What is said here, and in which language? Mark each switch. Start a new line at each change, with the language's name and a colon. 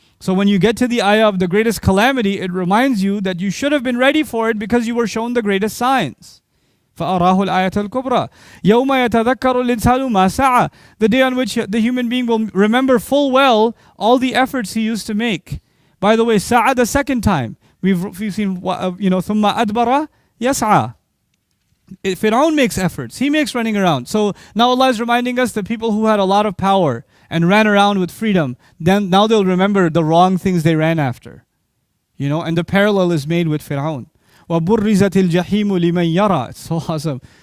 English: So when you get to the ayah of the greatest calamity, it reminds you that you should have been ready for it because you were shown the greatest signs.
Arabic: فَأَرَاهُ الْآيَةَ الْكُبْرَى يَوْمَ يَتَذَكَّرُ الْإِنسَانُ مَا سَعَى.
English: The day on which the human being will remember full well all the efforts he used to make. By the way, sa'a the second time. We've seen,
Arabic: ثُمَّ أَدْبَرَ يَسْعَى.
English: Fir'aun makes efforts. He makes running around. So now Allah is reminding us that people who had a lot of power and ran around with freedom, then now they'll remember the wrong things they ran after. And the parallel is made with Fir'aun.
Arabic: وَبُرِّزَتِ الْجَحِيمُ لِمَنْ يَرَى.
English: It's so awesome.